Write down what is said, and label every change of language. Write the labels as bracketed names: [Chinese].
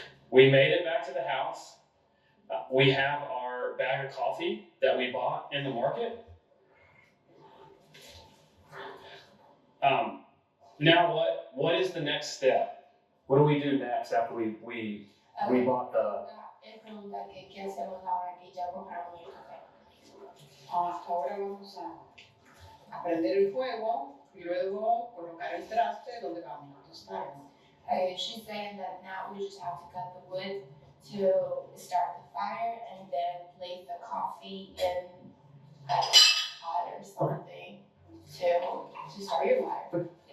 [English] We made it back to the house. We have our bag of coffee that we bought in the market. Now what is the next step? What do we do next after we bought the... [Spanish] Es pregunta que qué hacemos ahora que ya compramos el café. Ahora vamos a prender el fuego y luego colocar el traste donde vamos a tostar. [English] She's saying that now we just have to cut the wood to start the fire and then place the coffee in a pot or something to start your fire.